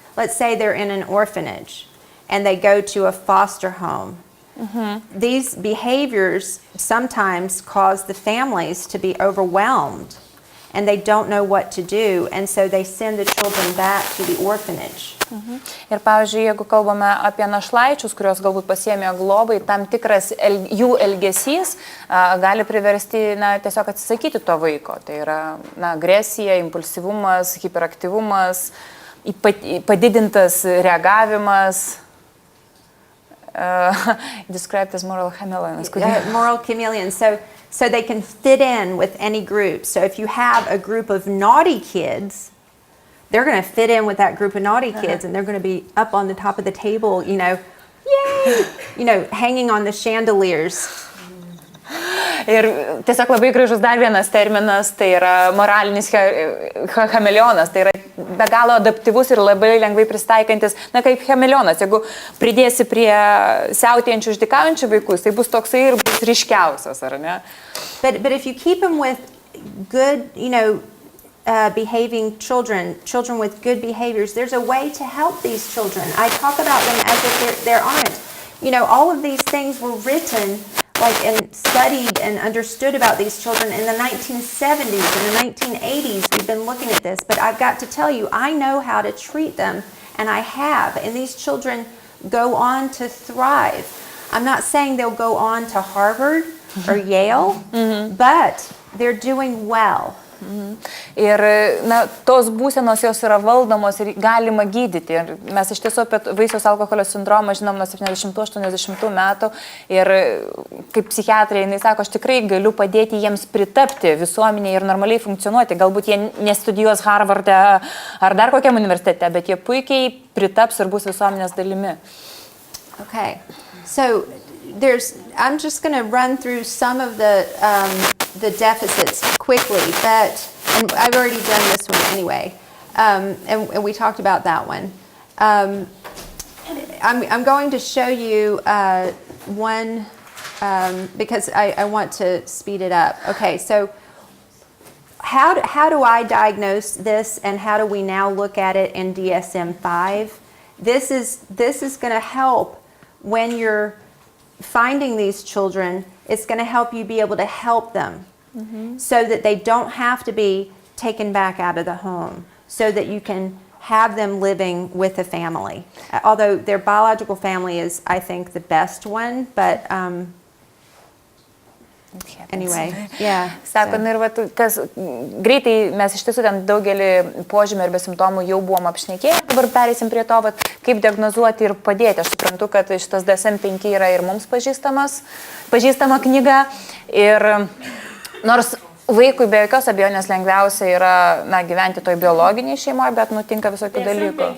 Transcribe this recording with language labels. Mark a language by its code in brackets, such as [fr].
[en] Let's say they're in an orphanage and they go to a foster home. These behaviors sometimes cause the families to be overwhelmed and they don't know what to do, and so they send the children back to the orphanage. [lt] Ir pavyzdžiui, jeigu kalbame apie našlaičius, kurios galbūt pasiėmė globai, tam tikras jų elgesys gali priversti tiesiog atsisakyti to vaiko. Tai yra agresija, impulsyvumas, hiperaktyvumas, padidintas reagavimas. [en] Described as moral chameleons. Moral chameleons. so they can fit in with any group. So if you have a group of naughty kids, they're going to fit in with that group of naughty kids, and they're going to be up on the top of the table, you know, yay, you know, hanging on the chandeliers. [lt] Ir tiesiog labai gražus dar vienas terminas, tai yra moralinis chameleonas, tai yra be galo adaptyvus ir labai lengvai pristaikantis, na kaip chameleonas, jeigu pridėsi prie siautėjančių išdykaujančių vaikus, tai bus toksai ir bus ryškiausias, ar ne? [en] But if you keep them with good, you know, behaving children with good behaviors, there's a way to help these children. I talk about them as if there aren't. You know, all of these things were written and studied and understood about these children in the 1970s and the 1980s. We've been looking at this, but I've got to tell you, I know how to treat them, and I have, and these children go on to thrive. I'm not saying they'll go on to Harvard or Yale, but they're doing well. [lt] Ir na, tos būsenos jos yra valdomos ir galima gydyti. Ir mes iš tiesų apie Vaisiaus alkoholio sindromą žinom nuo 70-80 metų ir kaip psichiatrė, jinai sako, aš tikrai galiu padėti jiems pritapti visuomenėje ir normaliai funkcionuoti. Galbūt jie nestudijuos Harvarde ar dar kokiam universitete, bet jie puikiai pritaps ir bus visuomenės dalimi. [en] Okay, so I'm just going to run through some of the deficits quickly, and I've already done this one anyway, and we talked about that one. I'm going to show you one because I want to speed it up. Okay, so how do I diagnose this, and how do we now look at it in DSM-5? This is going to help when you're finding these children. It's going to help you be able to help them so that they don't have to be taken back out of the home, so that you can have them living with a family. Although their biological family is, I think, the best one, but anyway, yeah. [lt] Sako, ir kas greitai mes iš tiesų ten daugelį požymių ir besimptomų jau buvom apšnekėję, dabar pereisim prie to, kaip diagnozuoti ir padėti. Aš suprantu, kad šitas DSM-5 yra ir mums pažįstama knyga, ir nors vaikui be jokios abejonės lengviausia yra gyventi toj biologiniai šeimoje, bet nutinka visokių dalykų.